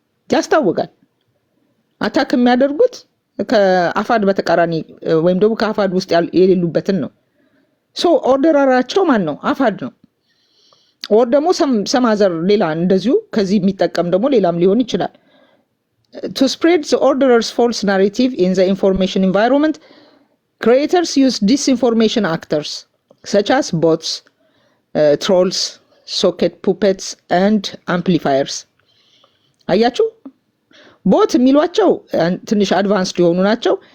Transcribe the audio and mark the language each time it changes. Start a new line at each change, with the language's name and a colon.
Amharic: ያስታውቃል። አታክ የሚያደርጉት ከአፋድ በተቃራኒ ወይም ደግሞ ከአፋድ ውስጥ የሌሉበትን ነው። ሶ ኦርደራቸው ማን ነው? አፋድ ነው። ኦር ደግሞ ሰማዘር ሌላ እንደዚሁ ከዚህ የሚጠቀም ደግሞ ሌላም ሊሆን ይችላል።
English: to spread the orderer's false narrative in the information environment, creators use disinformation actors such as bots, trolls, socket puppets and amplifiers.
Amharic: አያችሁ ቦት የሚሏቸው ትንሽ አድቫንስድ የሆኑ ናቸው።